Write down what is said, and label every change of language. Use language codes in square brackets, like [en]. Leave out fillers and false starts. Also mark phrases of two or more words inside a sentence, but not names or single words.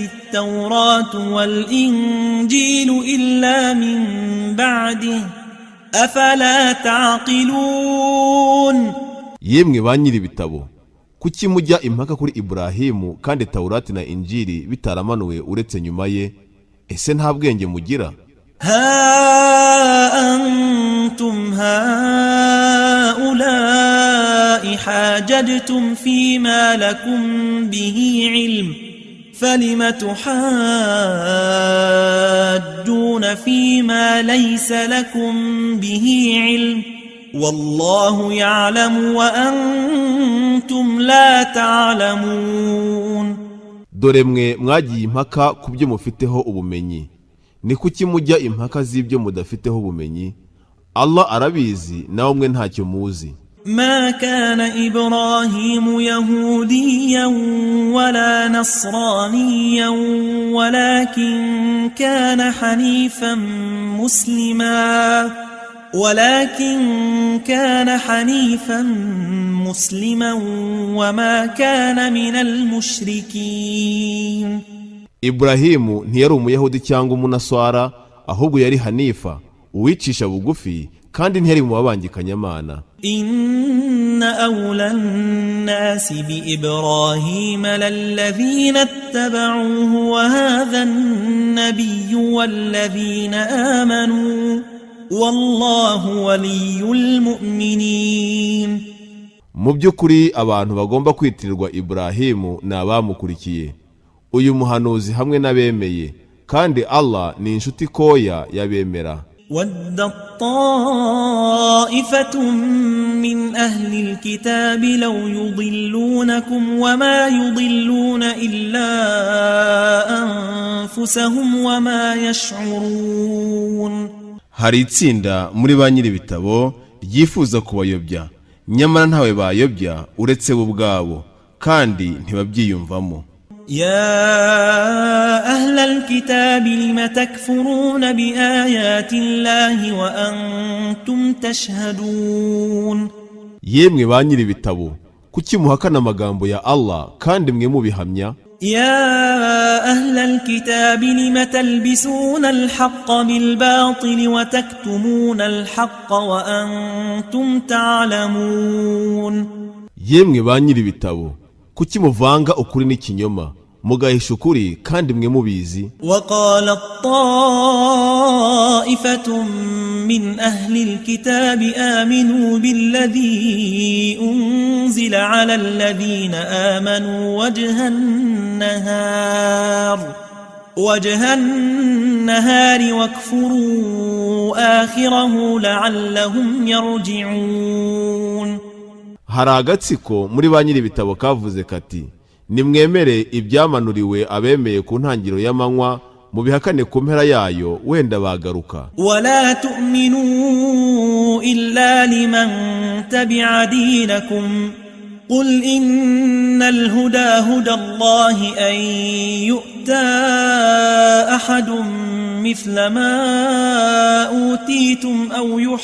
[ar] التوراة والإنجيل إلا من بعده أفلا تعقلون. [rw] yemwe ba nyiri ibitabo, kuki mujya impaka kuri Iburahimu kandi Taurati na Injili bitaramanuwe uretse nyuma ye? Ese nta bwenge mugira? [ar] ها أنتم هؤلاء حاججتم فيما لكم به علم فلم تحاجون فيما ليس لكم به علم والله يعلم وأنتم لا تعلمون. [rw] Dore mwe mwagiye impaka ku byo mufiteho ubumenyi, ni kuki mujya impaka z'ibyo mudafiteho ubumenyi? Allah arabizi, nawe mwe ntacyo muzi. [ar] ما كان إبراهيم يهوديا ولا نصرانيا ولكن كان حنيفا مسلما وما كان من المشركين. [rw] Iburahimu ntiyari umuyahudi cyangwa umunaswara, ahubwo yari Hanifa, uwicisha bugufi, kandi ntiyari mu babangikanyamana. [ar] إن أولى الناس بإبراهيم للذين اتبعوه وهذا النبي والذين آمنوا والله ولي المؤمنين. [rw] Mu by'ukuri abantu bagomba kwitirirwa Iburahimu ni abamukurikiye, uyu muhanuzi hamwe n'abemeye, kandi Allah ni inshuti koya y'abemera. [ar] ودت طائفة من أهل الكتاب لو يضلونكم وما يضلون إلا أنفسهم وما يشعرون. [rw] Hari itsinda muri ba nyiri ibitabo ryifuza kubayobya, nyamara ntawe bayobya uretse bo ubwabo, kandi ntibabyiyumvamo. [ar] يا أهل الكتاب لم تكفرون بآيات الله وأنتم تشهدون. [rw] Yemwe ba nyiri ibitabo, kuki muhakana amagambo ya Allah kandi mwe mubihamya? [ar] يا أهل الكتاب لم تلبسون الحق بالباطل وتكتمون الحق وأنتم تعلمون. [rw] Yemwe ba nyiri ibitabo, kuki muvanga ukuri n'ikinyoma mugahisha ukuri kandi mwe mubizi? [ar] وقالت طائفة من أهل الكتاب آمنوا بالذي أنزل على الذين آمنوا وجه النهار واكفروا آخره لعلهم يرجعون. [rw] Hari agatsiko muri ba nyiri ibitabo kavuze kati, nimwemere ibyamanuriwe abemeye ku ntangiriro y'amanywa, mubihakane ku mpera yayo, wenda bagaruka. [ar] ولا تؤمنوا إلا لمن تبع دينكم قل إن الهدى هدى الله أن يؤتى أحد مثل ما أوتيتم أو